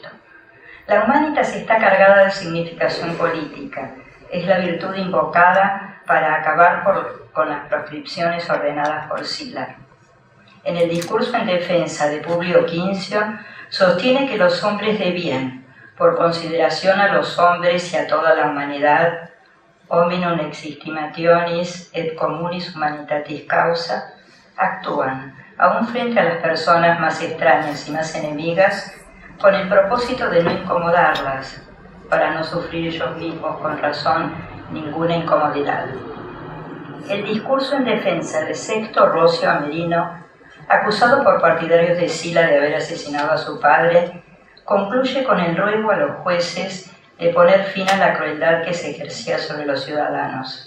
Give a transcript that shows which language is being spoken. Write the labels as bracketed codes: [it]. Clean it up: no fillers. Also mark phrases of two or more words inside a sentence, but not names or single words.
[es] La humanitas está cargada de significación política, es la virtud invocada para acabar con las proscripciones ordenadas por Sylar. En el discurso en defensa de Publio Quincio, sostiene que los hombres de bien, por consideración a los hombres y a toda la humanidad, [la] hominum existimationis et communis humanitatis causa, [es] actúan, aún frente a las personas más extrañas y más enemigas, con el propósito de no incomodarlas, para no sufrir ellos mismos con razón ninguna incomodidad. El discurso en defensa de Sexto Rocio Amerino, acusado por partidarios de Sila de haber asesinado a su padre, concluye con el ruego a los jueces de poner fin a la crueldad que se ejercía sobre los ciudadanos.